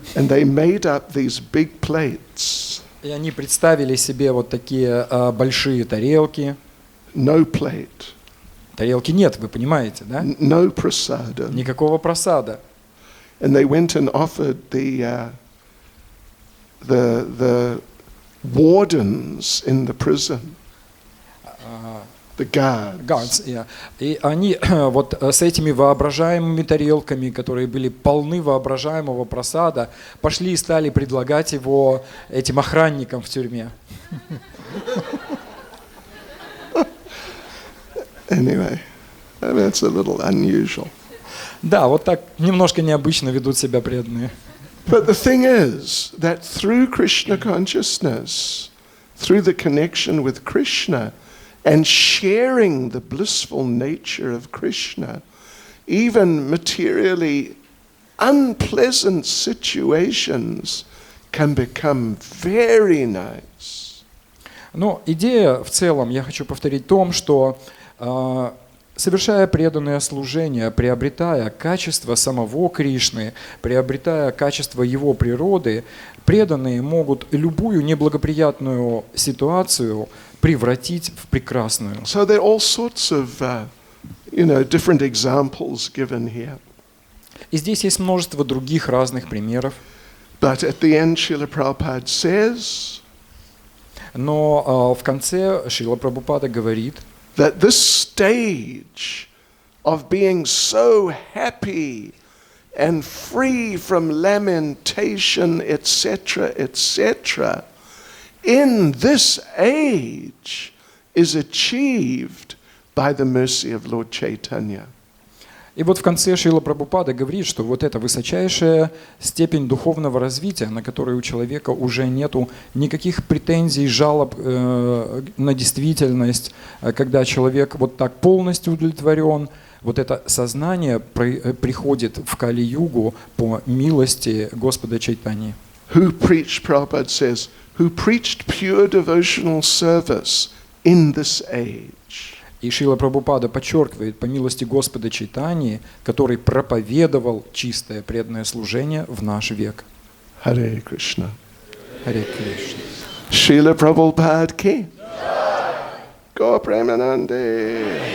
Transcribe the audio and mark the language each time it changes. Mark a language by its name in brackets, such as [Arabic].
[English] And they made up these big plates. [Russian] И они представили себе вот такие большие тарелки. [English] No plate. [Russian] Тарелки нет, вы понимаете, да? [English] No prasada. [Russian] Никакого просада. [English] And they went and offered the wardens in the prison, the guards. Yeah. [Russian] И они вот с этими воображаемыми тарелками, которые были полны воображаемого просада, пошли и стали предлагать его этим охранникам в тюрьме. [English] Anyway, I mean, it's a little unusual. [Russian] Да, вот так немножко необычно ведут себя преданные. [English] But the thing is that through Krishna consciousness, through the connection with Krishna, and sharing the blissful nature of Krishna, even materially unpleasant situations can become very nice. [Russian] Но идея в целом, я хочу повторить, в том, что совершая преданное служение, приобретая качество самого Кришны, приобретая качество его природы, преданные могут любую неблагоприятную ситуацию превратить в прекрасную. [English] So there are all sorts of, different examples given here. [Russian] И здесь есть множество других разных примеров. [English] But at the end, Srila Prabhupada says, [Russian] но в конце Шрила Прабхупада говорит, [English] that this stage of being so happy and free from lamentation, etc., etc., in this age is achieved by the mercy of Lord Chaitanya. [Russian] И вот в конце Шрила Прабхупада говорит, что вот эта высочайшая степень духовного развития, на которой у человека уже нету никаких претензий, жалоб на действительность, когда человек вот так полностью удовлетворен, вот это сознание приходит в Кали-югу по милости Господа Чайтаньи. [English] Who preached, Prabhupada says, who preached pure devotional service in this age. [Russian] И Шрила Прабхупада подчеркивает, по милости Господа Чайтаньи, который проповедовал чистое преданное служение в наш век. Харе Кришна. Харе Кришна. Шрила Прабхупада ки. Го Премананде.